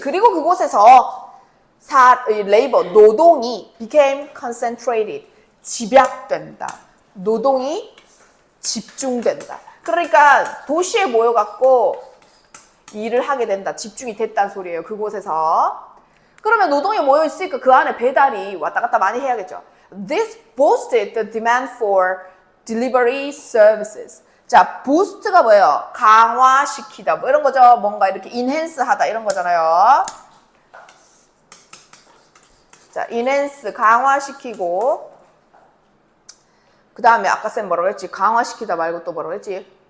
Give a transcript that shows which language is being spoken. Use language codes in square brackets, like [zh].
[ko] 그리고 그곳에서 레이버, 노동이 [en] became concentrated. [ko] 집약된다. 노동이 집중된다. 그러니까 도시에 모여갖고 일을 하게 된다. 집중이 됐다는 소리예요. 그곳에서. 그러면 노동이 모여있으니까 그 안에 배달이 왔다 갔다 많이 해야겠죠. [en] This boosted the demand for delivery services. [ko] 자, boost가 뭐예요? 강화시키다. 뭐 이런 거죠. 뭔가 이렇게 enhance 하다 이런 거잖아요. 자, enhance 강화시키고 그 다음에 아까 쌤 뭐라고 했지? 강화시키다 말고 또 뭐라고 했지?